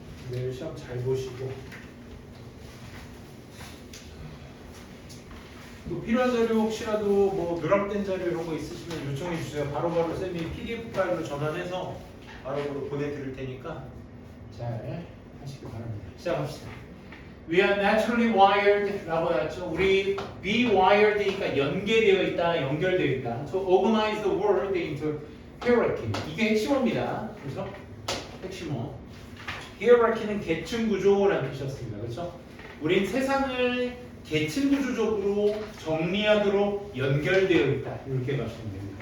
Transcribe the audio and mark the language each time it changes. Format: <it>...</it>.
<ko>내일 시험 잘 보시고 또 필요한 자료 혹시라도 뭐 누락된 자료 이런 거 있으시면 요청해 주세요. 바로바로 쌤이 PDF 파일로 전환해서 바로바로 보내드릴 테니까 잘 하시기 바랍니다. 시작합시다.</ko> <en>We are naturally wired라고 했죠.</en> <ko>우리 be wired니까 연계되어 있다, 연결되어 있다.</ko> <en>So organize the world into hierarchy.</en> <ko>이게 핵심어입니다. 그래서 핵심어. hierarchy는 계층 구조라는 뜻이었습니다. 그렇죠? 우린 세상을 계층 구조적으로 정리하도록 연결되어 있다. 이렇게 말씀드립니다.</ko>